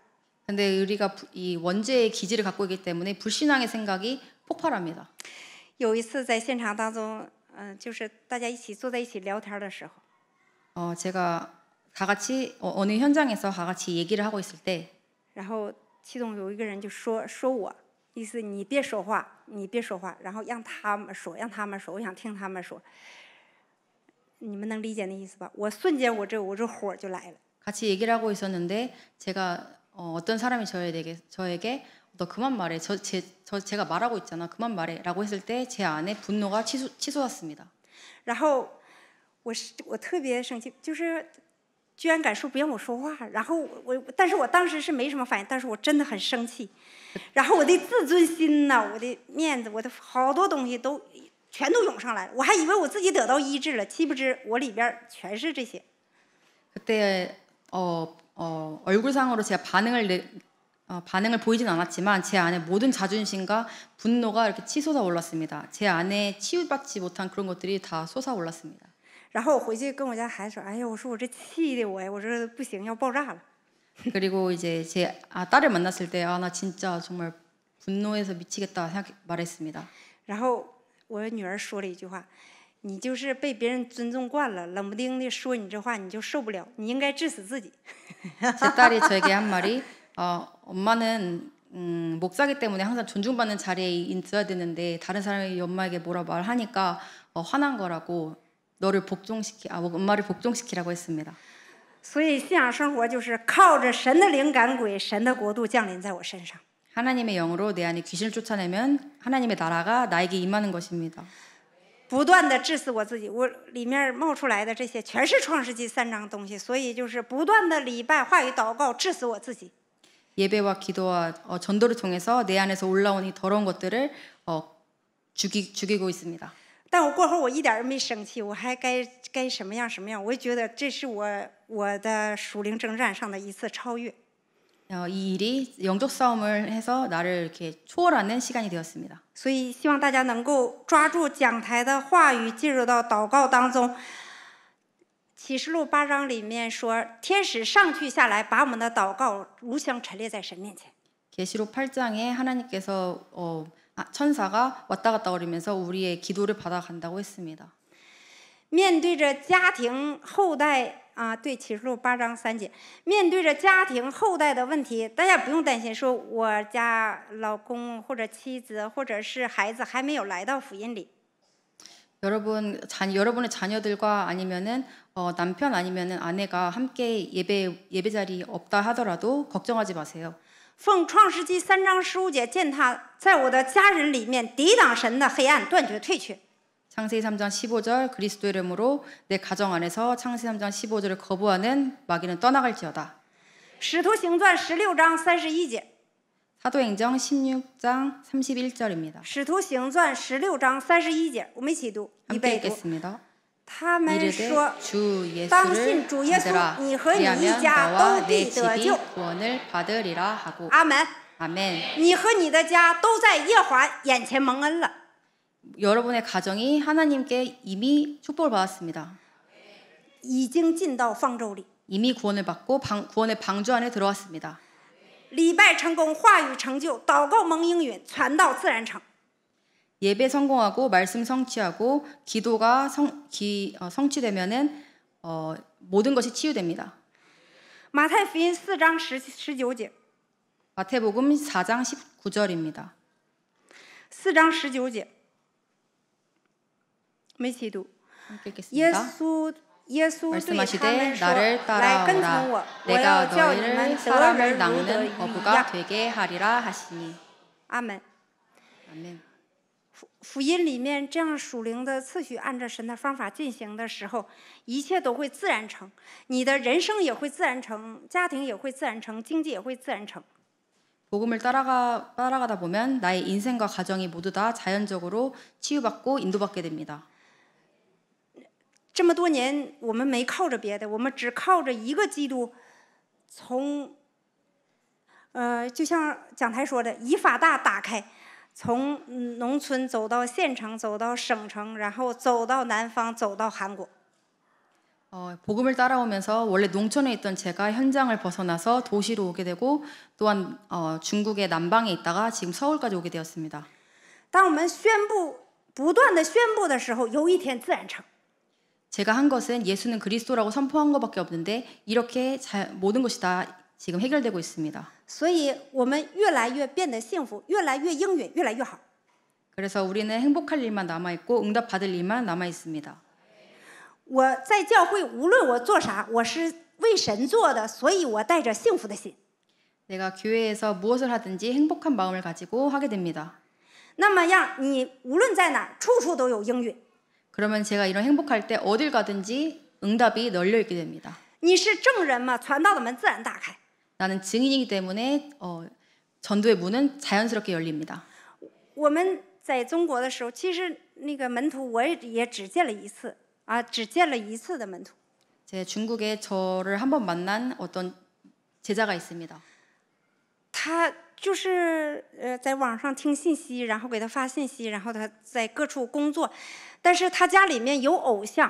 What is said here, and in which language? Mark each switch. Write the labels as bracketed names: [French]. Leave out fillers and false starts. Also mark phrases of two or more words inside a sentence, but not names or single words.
[Korean] 근데 우리가 이 원죄의 기질을 갖고 있기 때문에 불신앙의 생각이 폭발합니다. [Chinese] 有一次在现场当中，就是大家一起坐在一起聊天的时候， [Korean] 제가 다 같이 어느 현장에서 다 같이 얘기를 하고 있을 때 [Chinese] 然后其中有一个人就说我，意思你别说话，你别说话，然后让他们说，让他们说，我想听他们说。你们能理解那意思吧？我瞬间我这火就来了。 [Korean] 같이 얘기를 하고 있었는데 제가 어떤 사람이 저에게 너 그만 말해. 제가 말하고 있잖아. 그만 말해라고 했을 때 제 안에 분노가 치솟았습니다. [Chinese] 然后我特别生气，就是居然敢说不让我说话。然后但是我当时是没什么反应，但是我真的很生气。然后我的自尊心呐，我的面子，我的好多东西都全都涌上来了。我还以为我自己得到医治了，岂不知我里边全是这些。 [Korean] 그때 얼굴상으로 제가 반응을 보이진 않았지만 제 안에 모든 자존심과 분노가 이렇게 치솟아 올랐습니다. 제 안에 치유받지 못한 그런 것들이 다 솟아올랐습니다. [Chinese] 然后我回去跟我家孩子说：“哎呀，我说我这气的我呀，我说不行，要爆炸了。” [Korean] 그리고 이제 제 딸을 만났을 때 나 진짜 정말 분노해서 미치겠다 말했습니다. [Chinese] 然后我女儿说了一句话：“你就是被别人尊重惯了，冷不丁的说你这话，你就受不了，你应该治死自己。” [Korean] 제 딸이 저에게 한 말이 엄마는 목사기 때문에 항상 존중받는 자리에 있어야 되는데 다른 사람이 엄마에게 뭐라 말하니까 화난 거라고 너를 엄마를 복종시키라고 했습니다. [Chinese] 所以信仰生活就是靠着神的灵赶鬼，神的国度降临在我身上。 [Korean] 하나님의 영으로 내 안에 귀신을 쫓아내면 하나님의 나라가 나에게 임하는 것입니다. [Chinese] 不断的治死我自己，我里面冒出来的这些全是创世纪3章东西，所以就是不断的礼拜、话语、祷告，治死我自己。 [Korean] 예배와 기도와 전도를 통해서 내 안에서 올라온 이 더러운 것들을 죽이고 있습니다. [Chinese] 但我过后我一点儿没生气，我还该什么样什么样，我觉得这是我的属灵征战上的一次超越。 [Korean] 이 일이 영적 싸움을 해서 나를 이렇게 초월하는 시간이 되었습니다. [Chinese] 所以希望大家能够抓住讲台的话语，进入到祷告当中。启示录8章里面说，天使上去下来，把我们的祷告如香陈列在神面前。 [Korean] 계시록 8장에 하나님께서 천사가 왔다 갔다 거리면서 우리의 기도를 받아간다고 했습니다. [Chinese] 面对着家庭后代对，启示录8章3节，面对着家庭后代的问题，大家不用担心，说我家老公或者妻子或者是孩子还没有来到福音里。 [Korean] 여러분의 자녀들과 아니면은 남편 아니면은 아내가 함께 예배 자리 없다 하더라도 걱정하지 마세요. [Chinese] 奉创世纪3章15节践踏在我的家人里面抵挡神的黑暗断绝退去。 [Korean] 창세기 3장 15절 그리스도 이름으로 내 가정 안에서 창세기 3장 15절을 거부하는 마귀는 떠나갈지어다. [Chinese] 使徒行传16章31节。 [Korean] 사도행전 16장 31절입니다. [Chinese] 使徒行传16章31节，我们一起读，预 [Korean] 함께 [Chinese] 备读。 [Korean] 읽겠습니다. [Chinese] 他们 [Korean] 이르되 [Chinese] 说 [Korean] 주 [Chinese] 当 [Korean] 예수를 [Chinese] 信主耶稣， [Korean] 믿으라. [Chinese] 你和你一 [Korean] 그리하면 [Chinese] 家 [Korean] 너와 [Chinese] 都 [Korean] 내 [Chinese] 必得 [Korean] 집이 [Chinese] 救。 [Korean] 구원을 받으리라 하고. [Chinese] 阿门。 [Korean] 아멘. [Chinese] 你和你的家都在耶和华眼前蒙恩了。 [Korean] 여러분의 가정이 하나님께 이미 축복을 받았습니다. [Chinese] 已经进到方舟里， [Korean] 이미 구원을 받고 구원의 방주 안에 들어왔습니다. [Chinese] 礼拜成功，话语成就，祷告蒙应允，传道自然成。 [Korean] 예배 성공하고 말씀 성취하고 기도가 성취되면은 모든 것이 치유됩니다. [Chinese] 马太福音4章19节， [Korean] 마태복음 4장 19절입니다. [Chinese] 4 章19节，我们一起读。 [Korean] 함께 [Chinese] 耶 [Korean] 읽겠습니다. [Chinese] 稣对他们 [Korean] 말씀하시되 [Chinese] 说：“ [Korean] 나를 [Chinese] 来跟从 [Korean] 따라오라. [Chinese] 我，我 [Korean] 내가 [Chinese] 要叫你们 [Korean] 너희를 [Chinese] 得 [Korean] 사람을 [Chinese] 人如得 [Korean] 낚는 [Chinese] 鱼一 [Korean] 어부가 [Chinese] 样。 [Korean] 되게 하리라 하시니. ” [Chinese] 阿门。 [Korean] 아멘. [Chinese] 福音里面这样属灵的次序，按照神的方法进行的时候，一切都会自然成。你的人生也会自然成，家庭也会自然成，经济也会自然成。 [Korean] 복음을 따라가다 보면 나의 인생과 가정이 모두 다 자연적으로 치유받고 인도받게 됩니다. [Chinese] 这么多年，我们没靠着别的，我们只靠着一个基督，就像讲台说的，以法大打开，从农村走到县城，走到省城，然后走到南方，走到韩国。 [Korean] 복음을 따라오면서 원래 농촌에 있던 제가 현장을 벗어나서 도시로 오게 되고 또한 중국의 남방에 있다가 지금 서울까지 오게 되었습니다. [Chinese] 当我们不断的宣布的时候，有一天自然成。 [Korean] 제가 한 것은 예수는 그리스도라고 선포한 것밖에 없는데 이렇게 모든 것이 다 지금 해결되고 있습니다. [Chinese] 所以我们越来越变得幸福，越来越应允，越来越好。 [Korean] 그래서 우리는 행복할 일만 남아 있고 응답 받을 일만 남아 있습니다. [Chinese] 我在教会无论我做啥，我是为神做的，所以我带着幸福的心。 [Korean] 내가 교회에서 무엇을 하든지 행복한 마음을 가지고 하게 됩니다. [Chinese] 那么样，你无论在哪儿，处处都有应允。 [Korean] 그러면 제가 이런 행복할 때 어딜 가든지 응답이 널려 있게 됩니다. [Chinese] 你是证人嘛，传道的门自然打开。 [Korean] 나는 증인이기 때문에 전도의 문은 자연스럽게 열립니다. [Chinese] 我们在中国的时候，其实那个门徒我也只见了一次啊，只见了一次的门徒。 [Korean] 제 중국에 저를 한번 만난 어떤 제자가 있습니다. [Chinese] 他就是在网上听信息，然后给他发信息，然后他在各处工作，但是他家里面有偶像。